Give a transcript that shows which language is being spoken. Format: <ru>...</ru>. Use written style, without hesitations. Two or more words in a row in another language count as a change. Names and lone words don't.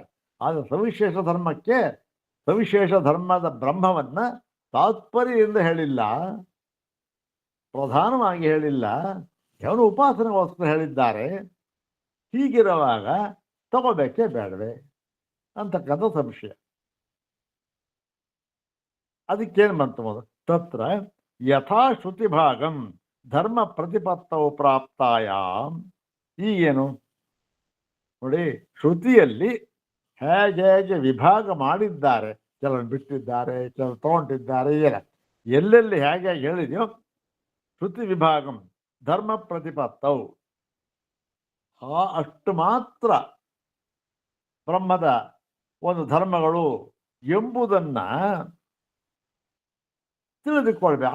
<kn>ಆದರೆ ಸವಿಶೇಷ ಧರ್ಮಕ್ಕೆ, ಸವಿಶೇಷ ಧರ್ಮದ ಬ್ರಹ್ಮವನ್ನ ತಾತ್ಪರ್ಯದಿಂದ ಹೇಳಿಲ್ಲ, ಪ್ರಧಾನವಾಗಿ ಹೇಳಿಲ್ಲ, ಅವನು ಉಪಾಸನೆಗೋಸ್ಕರ ಹೇಳಿದ್ದಾರೆ. ಹೀಗಿರುವಾಗ ತಗೋಬೇಕೇ ಬೇಡವೇ ಅಂತಕ್ಕಂಥ ಸಂಶಯ. ಅದಕ್ಕೇನು ಬಂತು ಮೊದಲು?</kn> <sa>ತತ್ರ ಯಥಾ ಶ್ರುತಿ ಭಾಗಂ ಧರ್ಮ ಪ್ರತಿಪತ್ತವು ಪ್ರಾಪ್ತಾಯಾಮ್.</sa> <kn>ಈಗೇನು ನೋಡಿ, ಶ್ರುತಿಯಲ್ಲಿ ಹೇಗೆ ವಿಭಾಗ ಮಾಡಿದ್ದಾರೆ, ಕೆಲವನ್ನು ಬಿಟ್ಟಿದ್ದಾರೆ, ಕೆಲವು ತಗೊಂಡಿದ್ದಾರೆ, ಎಲ್ಲೆಲ್ಲಿ ಹೇಗೆ ಹೇಳಿದೆಯೋ</kn> <sa>ಶ್ರುತಿ ವಿಭಾಗಂ ಧರ್ಮ ಪ್ರತಿಪತ್ತವು</sa> <kn>ಅಷ್ಟು ಮಾತ್ರ ಬ್ರಹ್ಮದ ಒಂದು ಧರ್ಮಗಳು ಎಂಬುದನ್ನ ತಿಳಿದುಕೊಳ್ಬೇಕು.</kn>